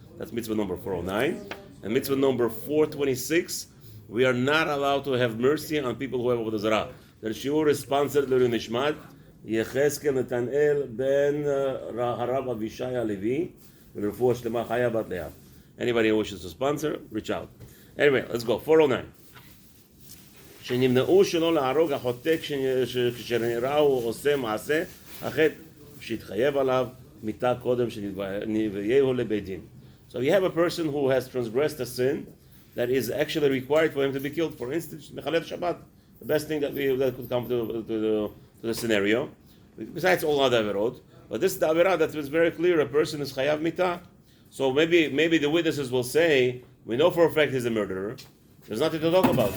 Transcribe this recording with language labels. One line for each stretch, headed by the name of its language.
English: That's mitzvah number 409. And mitzvah number 426, we are not allowed to have mercy on people who have avodah zarah. The shiur is sponsored by Nishmat Yecheskel Netanel ben Harab Avishai Alevi. Anybody who wishes to sponsor, reach out. Anyway, let's go. 409.
Hebrew: שנמנעו שלא להרוג החוטא כשנראהו עושה מעשה החטא שהתחייב עליו מיתה קודם שנביאהו לבית דין.
English: So you have a person who has transgressed a sin that is actually required for him to be killed. For instance, Mechalel Shabbat, the best thing that could come to the scenario, besides all other averot. But this is the averah that was very clear. A person is chayav mitah. So maybe the witnesses will say, we know for a fact he's a murderer. There's nothing to talk about.